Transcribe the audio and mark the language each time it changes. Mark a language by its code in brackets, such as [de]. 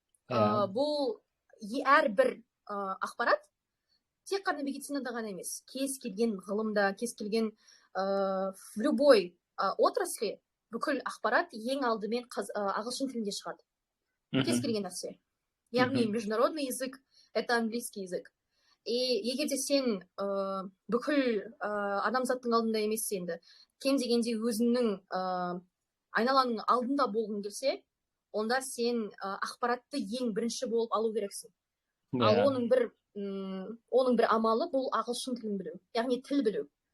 [kk] Бұл әрбір ақпарат тек қана медицинада ғана емес, кез келген ғылымда, кез келген [ru] в любой отрасли [kk] бүкіл ақпарат ең алдымен ағылшын тілінде шығады. Кез келген нәрсе. [ru] Яғни международный язык — это английский язык. [kk] И егер де сен бүкіл адамзаттың алдында емес енді, кем дегенде өзіңнің айналаның алдында болғың келсе, онда сен ақпаратты ең бірінші болып алу керексің. Ал оның бір амалы бұл ағылшын тілін білу, яғни тіл білу.